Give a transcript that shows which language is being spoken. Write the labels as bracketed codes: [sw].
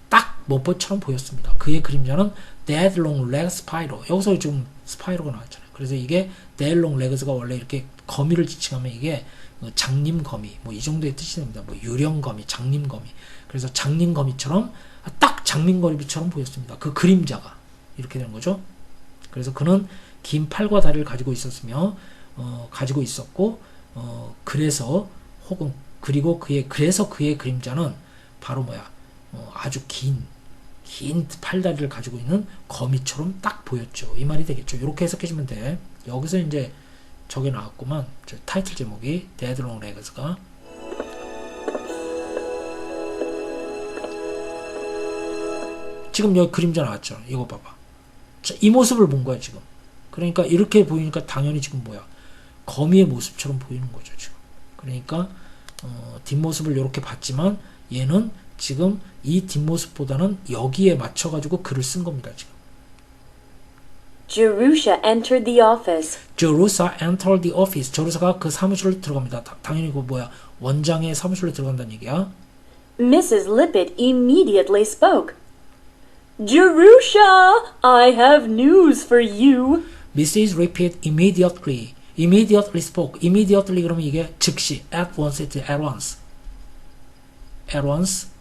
[ko] 딱 뭐뭐처럼 보였습니다. 그의 그림자는 [en] that long leg spider. [ko] 여기서 좀 스파이로가 나왔잖아요. 그래서 이게 [en] that long legs [ko] 가 원래 이렇게 거미를 지칭하면 이게 장님거미 뭐 이 정도의 뜻이 됩니다. 뭐 유령거미, 장님거미. 그래서 장님거미처럼 딱 장님거미처럼 보였습니다. 그 그림자가 이렇게 되는 거죠. 그래서 그는 긴 팔과 다리를 가지고 있었으며 가지고 있었고 그래서 혹은 그리고 그래서 그의 그림자는 바로 아주 긴 팔다리를 가지고 있는 거미처럼 딱 보였죠. 이 말이 되겠죠. 이렇게 해석해주면 돼. 여기서 이제 저게 나왔구만. 저 타이틀 제목이 Dead Long Legs가. 지금 여기 그림자 나왔죠. 이거 봐봐. 자, 이 모습을 본 거야 지금. 그러니까 이렇게 보이니까 당연히 지금 거미의 모습처럼 보이는 거죠 지금. 그러니까 뒷모습을 이렇게 봤지만 얘는 지금 이 뒷모습보다는 여기에 맞춰가지고 글을 쓴 겁니다 지금. [en] Jerusha entered the office. Jerusha entered the office. [ko] 제루사가 그 사무실로 들어갑니다. 당연히 그 원장의 사무실로 들어간다는 얘기야. [en] Mrs. Lippett immediately spoke. Jerusha, I have news for you. Mrs. Rippet immediately spoke. immediately [ko] 그러면 이게 즉시, [en] at once, at once.